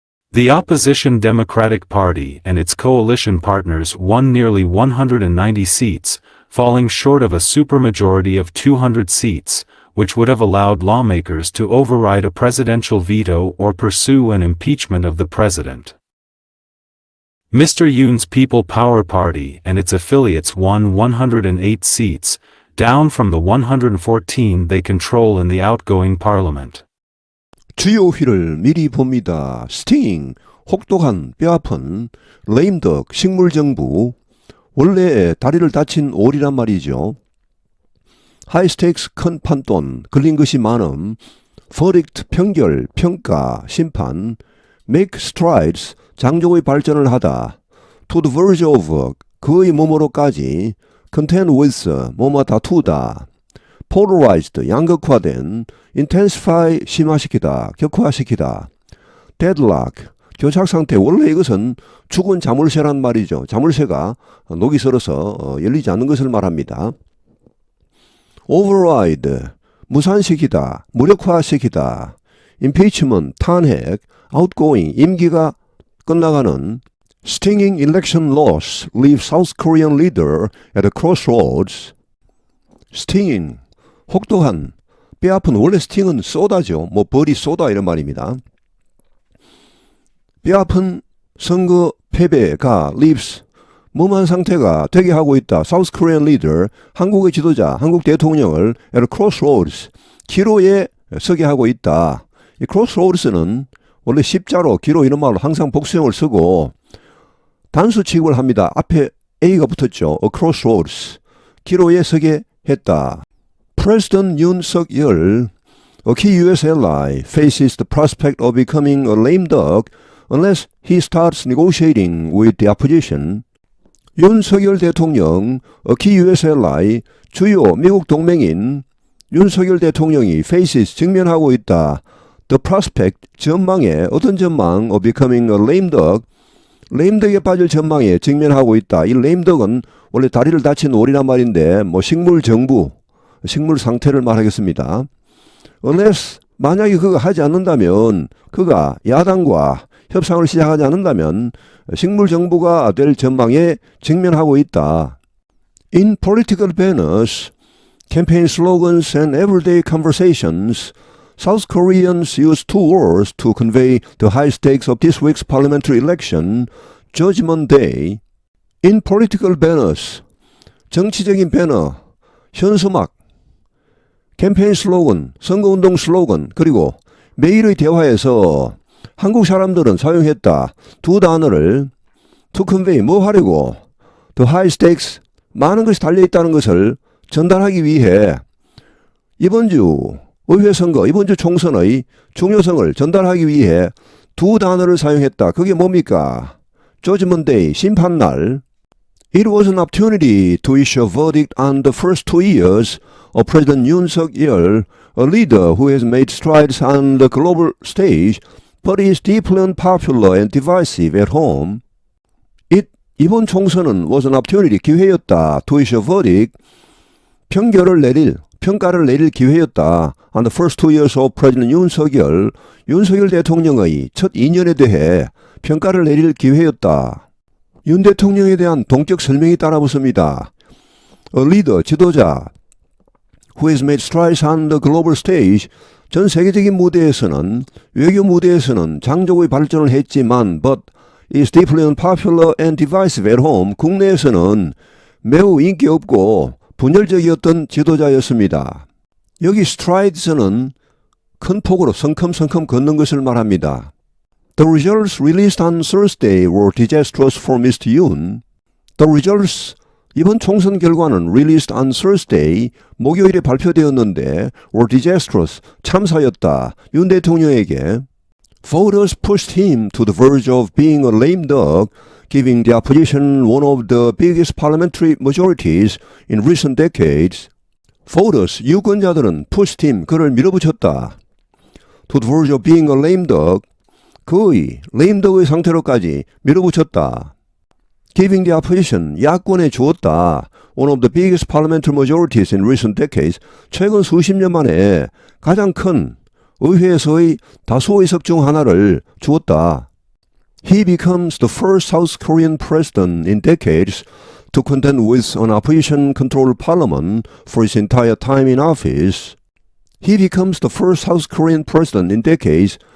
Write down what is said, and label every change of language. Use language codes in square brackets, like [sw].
[en] The opposition Democratic Party and its coalition partners won nearly 190 seats, falling short of a supermajority of 200 seats, which would have allowed lawmakers to override a presidential veto or pursue an impeachment of the president. Mr. Yoon's People Power Party and its affiliates won 108 seats, down from the 114 they control in the outgoing parliament. [ko] 주요 휘를 미리 봅니다. 스팅, 혹독한, 뼈아픈, 레임덕, 식물정부, 원래 다리를 다친 오리란 말이죠. 하이스테이크스 큰 판돈, 걸린 것이 많음, verdict 평결, 평가, 심판, [en] make strides, [ko] 장족의 발전을 하다, [en] to the verge of, [ko] 그의 몸으로까지, [en] contend with, [ko] 뭐뭐 다투다, polarized, 양극화된, intensify, 심화시키다, 격화시키다, deadlock, 교착상태. 원래 이것은 죽은 자물쇠란 말이죠. 자물쇠가 녹이 슬어서 열리지 않는 것을 말합니다. [en] override, [ko] 무산시키다, 무력화시키다, [en] impeachment, 탄핵, outgoing, [ko] 임기가 끝나가는, [en] stinging election loss leaves South Korean leader at a crossroads. [ko] stinging, 혹독한, 뼈아픈, 원래 스팅은 쏘다죠. 뭐 벌이 쏘다 이런 말입니다. 뼈아픈 선거 패배가 [en] leaves, [ko] 무모한 상태가 되게 하고 있다. [en] South Korean leader, [ko] 한국의 지도자, 한국 대통령을 [en] at a crossroads, [ko] 기로에 서게 하고 있다. 이 crossroads는 원래 십자로, 기로 이런 말로 항상 복수형을 쓰고 단수 취급을 합니다. 앞에 A가 붙었죠. [en] A crossroads, [ko] 기로에 서게 했다. [en] President Yoon Suk-yeol, a key U.S. ally, faces the prospect of becoming a lame duck unless he starts negotiating with the opposition. [ko] 윤석열 대통령, [en] a key U.S. [ko] ally, 주요 미국 동맹인 윤석열 대통령이 [en] faces, [ko] 직면하고 있다. [en] The prospect, [ko] 전망에, 어떤 전망, [en] of becoming a lame duck, lame duck에 [ko] 빠질 전망에 직면하고 있다. 이 lame duck은 원래 다리를 다친 오리란 말인데 뭐 식물 정부, 식물 상태를 말하겠습니다. unless, 만약에 그가 하지 않는다면, 그가 야당과 협상을 시작하지 않는다면 식물 정부가 될 전망에 직면하고 있다. [en] In political banners, campaign slogans and everyday conversations, South Koreans use two words to convey the high stakes of this week's parliamentary election, Judgment Day. In political banners, [ko] 정치적인 배너, 현수막, 캠페인 슬로건, 선거운동 슬로건, 그리고 매일의 대화에서 한국 사람들은 사용했다. 두 단어를 [en] to convey, [ko] 뭐 하려고? [en] The high stakes, [ko] 많은 것이 달려있다는 것을 전달하기 위해 이번 주 의회 선거, 이번 주 총선의 중요성을 전달하기 위해 두 단어를 사용했다. 그게 뭡니까? [en] Judgment Day, [ko] 심판날. [en] It was an opportunity to issue a verdict on the first 2 years of President Yoon Suk-yeol, a leader who has made strides on the global stage, but is deeply unpopular and divisive at home. [ko] 이번 총선은 [en] was an opportunity, [ko] 기회였다. [en] To issue a verdict, [ko] 평가를 내릴 기회였다. [en] On the first 2 years of President Yoon Suk-yeol, [ko] 윤석열 대통령의 첫 2년에 대해 평가를 내릴 기회였다. 윤 대통령에 대한 동격 설명이 따라붙습니다. [en] A leader, [ko] 지도자, [en] who has made strides on the global stage, [ko] 전 세계적인 무대에서는, 외교 무대에서는 장족의 발전을 했지만, [en] but is deeply unpopular and divisive at home, [ko] 국내에서는 매우 인기 없고 분열적이었던 지도자였습니다. 여기 strides는 큰 폭으로 성큼성큼 걷는 것을 말합니다. [en] The results released on Thursday were disastrous for Mr. Yoon. The results, [ko] 이번 총선 결과는 [en] released on Thursday, [ko] 목요일에 발표되었는데 [en] were disastrous, [ko] 참사였다. 윤 대통령에게 [en] Voters pushed him to the verge of being a lame duck, giving the opposition one of the biggest parliamentary majorities in recent decades. Voters, [ko] 유권자들은 [en] pushed him, [ko] 그를 밀어붙였다. [en] To the verge of being a lame duck, [ko] 거의 lame duck의 상태로까지 밀어붙였다. [en] Giving the opposition, [ko] 야권에 주었다. [en] One of the biggest parliamentary majorities in recent decades, [ko] 최근 수십 년 만에 가장 큰 의회에서의 다수의석 중 하나를 주었다. [en] He becomes the first South Korean president in decades to contend with an opposition-controlled parliament for his entire time in office. He becomes the first South Korean president in decades.